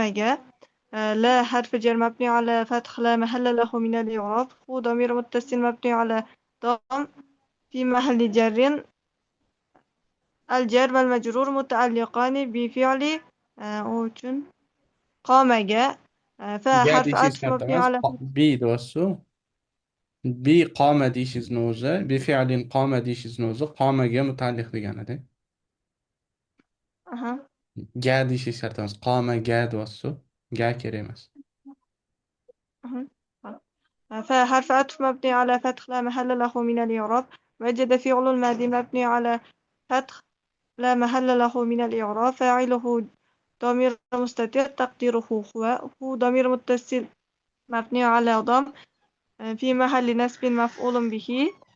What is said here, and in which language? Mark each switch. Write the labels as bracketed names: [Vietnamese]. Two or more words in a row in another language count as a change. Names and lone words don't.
[Arabic] لا حرف جر مبني على فتح لا محل له من الإعراب. هو ضمير متصل مبني على ضم في محل جر. الجار والمجرور متعلقان بفعل قام. [Uzbek] Ga [Arabic] فحرف [Uzbek] deyishingiz [Arabic] عطف [Uzbek] katta [Arabic] مبني [Uzbek] emas. [Arabic] على [Uzbek] Bi deyapsiz. [Arabic] بقام [Uzbek] deyishingizni o'zi, [Arabic] بفعل قام [Uzbek] deyishingizni o'zi qomaga mutaalliq deganida. أها. Ga deyishingiz shart emas. Qoma ga deyapsiz. Ga kerak emas. أها. [Arabic] فحرف عطف مبني على فتح لا محل له من الإعراب. وجد فعل الماضي مبني على فتح لا محل له من الإعراب. فاعله ضمير مستتر تقديره هو ضمير متصل مبني على ضم في محل نسب مفعول به.